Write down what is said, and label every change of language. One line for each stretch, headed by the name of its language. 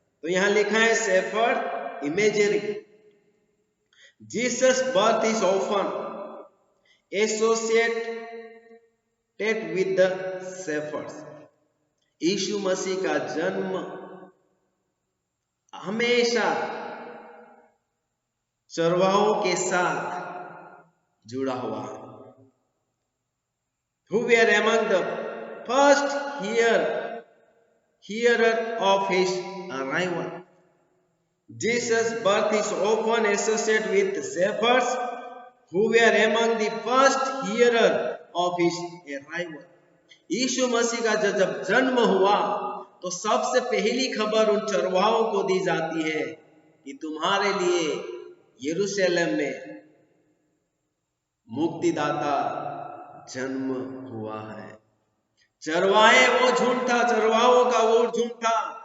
Hindi: तो यहां लिखा है
English: Shepherd imagery. Jesus birth is often associated with the shepherds.
Hindi: यीशु मसीह का जन्म हमेशा चरवाहों के साथ जुड़ा हुआ है।
English: Who were among the first hearer of his arrival. Jesus' birth is often associated with shepherds who were among the first hearer of his arrival.
Hindi: यीशु मसीह का जब जन्म हुआ तो सबसे पहली खबर उन चरवाहों को दी जाती है कि तुम्हारे लिए यरूशलेम में मुक्तिदाता जन्म हुआ है। चरवाहे वो झुंड था, चरवाहों का वो झुंड था